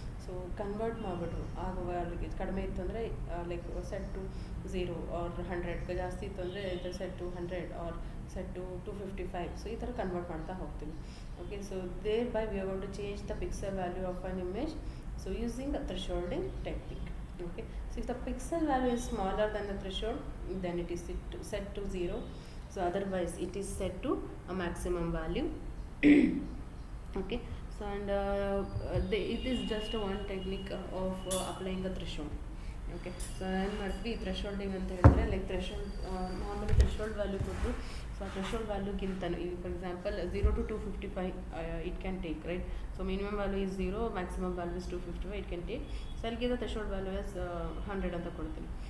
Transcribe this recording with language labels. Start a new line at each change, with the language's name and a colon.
Kannada: So convert ಮಾಡಿಬಿಟ್ರು ಆಗ ವ್ಯಾಲ್ಯೂಗೆ. ಕಡಿಮೆ ಇತ್ತು ಅಂದರೆ ಲೈಕ್ ಸೆಟ್ ಟು 0 ಆರ್ 100, ಜಾಸ್ತಿ ಇತ್ತು ಅಂದರೆ ಇದು
English: Set to 100 or set to 255. So
Kannada: ಈ ಥರ ಕನ್ವರ್ಟ್ ಮಾಡ್ತಾ ಹೋಗ್ತೀವಿ.
English: Okay, so thereby we are going to change the pixel value of an image, so using a thresholding technique. Okay, so if the pixel value is smaller than the threshold, then it is set to 0. So otherwise it is set to a maximum value. Okay, so and it is just one technique of applying the threshold.
Kannada: Okay, so ಏನು ಮಾಡ್ತೀವಿ ಥ್ರೆಶೋಲ್ಡಿಂಗ್ ಅಂತ ಹೇಳಿದ್ರೆ, like threshold normally threshold value ಕೊಟ್ಟು, so ಆ threshold ವ್ಯಾಲ್ಯೂಗಿಂತನೂ ಈಗ
English: For example 0 to 255 it can take, right. So minimum value is 0, maximum value is 255, it can take. So
Kannada: ಅಲ್ಲಿಗೆ threshold value is 100 ಅಂತ ಕೊಡ್ತೀನಿ.